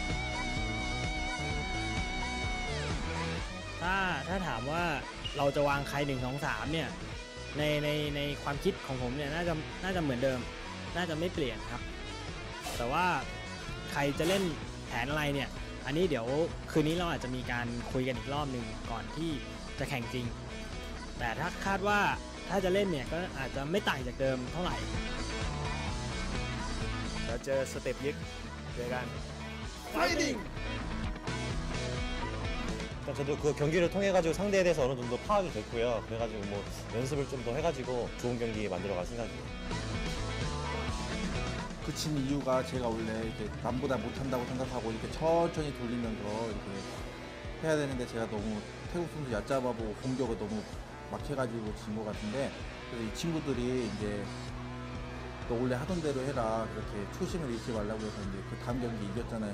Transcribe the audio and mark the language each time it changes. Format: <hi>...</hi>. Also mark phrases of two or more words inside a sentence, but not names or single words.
<th>ถ้าถามว่าเราจะวางใคร1 2 3เนี่ยในความคิดของผมเนี่ยน่าจะเหมือนเดิมน่าจะไม่เปลี่ยนครับแต่ว่าใครจะเล่นแผนอะไรเนี่ยอันนี้เดี๋ยวคืนนี้เราอาจจะมีการคุยกันอีกรอบหนึ่งก่อนที่จะแข่งจริงแต่ถ้าคาดว่าถ้าจะเล่นเนี่ยก็อาจจะไม่ต่างจากเดิมเท่าไหร่เราเจอสเต็ปยึกเจอกัน</th> <ko>파이팅! 저도 그 경기를 통해가지고 상대에 대해서 어느 정도 파악이 됐고요. 그래가지고 뭐 연습을 좀 더 해가지고 좋은 경기 만들어갈 생각이에요. 그친 이유가 제가 원래 이렇게 남보다 못한다고 생각하고 이렇게 천천히 돌리면서 이렇게 해야 되는데 제가 너무 태국 선수 얕잡아보고 공격을 너무 막 해가지고 진 것 같은데 그래서 이 친구들이 이제 너 원래 하던 대로 해라 그렇게 초심을 잃지 말라고 해서 이제 그 다음 경기 이겼잖아요.</ko>